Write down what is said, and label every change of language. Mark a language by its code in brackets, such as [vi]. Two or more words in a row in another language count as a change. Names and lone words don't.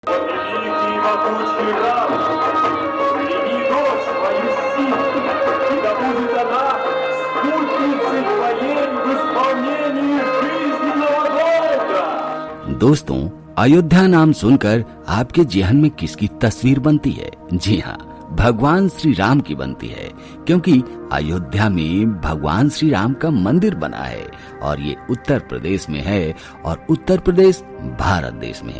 [ru] Великий могучий Рам, прими дочь твою силу, и да будет она спутницей твоей в исполнении жизненного долга. [hi] दोस्तों, अयोध्या नाम सुनकर आपके जेहन में किसकी तस्वीर बनती है? जी हाँ, भगवान श्री राम की बनती है, क्योंकि अयोध्या में भगवान श्री राम का मंदिर बना है और ये उत्तर प्रदेश में है और उत्तर प्रदेश भारत देश में है।